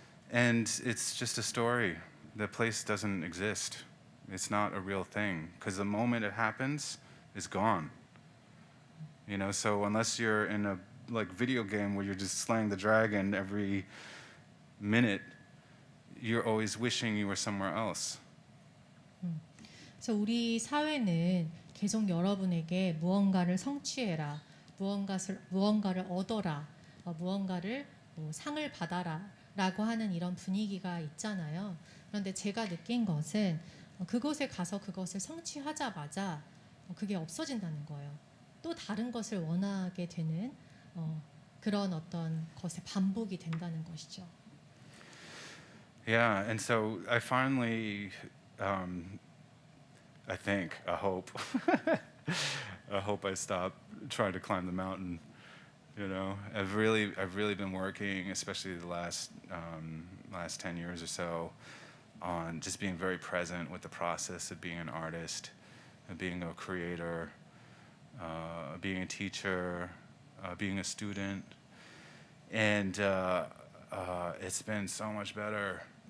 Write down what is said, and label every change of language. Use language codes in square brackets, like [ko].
[en] And it's just a story. The place doesn't exist. It's not a real thing because the moment it happens, it's gone. You know, so unless you're in a video game where you're just slaying the dragon every minute, you're always wishing you were somewhere else. [ko] 그래서 우리 사회는 계속 여러분에게 무언가를 성취해라, 무언가를 얻어라, 무언가를 상을 받아라라고 하는 이런 분위기가 있잖아요. 그런데 제가 느낀 것은 그곳에 가서 그것을 성취하자마자 그게 없어진다는 거예요. 또 다른 것을 원하게 되는 그런 어떤 것의 반복이 된다는 것이죠. [en] Yeah, and so I finally, I think, I hope I stop trying to climb the mountain. You know, I've really been working, especially the last 10 years or so, on just being very present with the process of being an artist, of being a creator, being a teacher, being a student, and it's been so much better.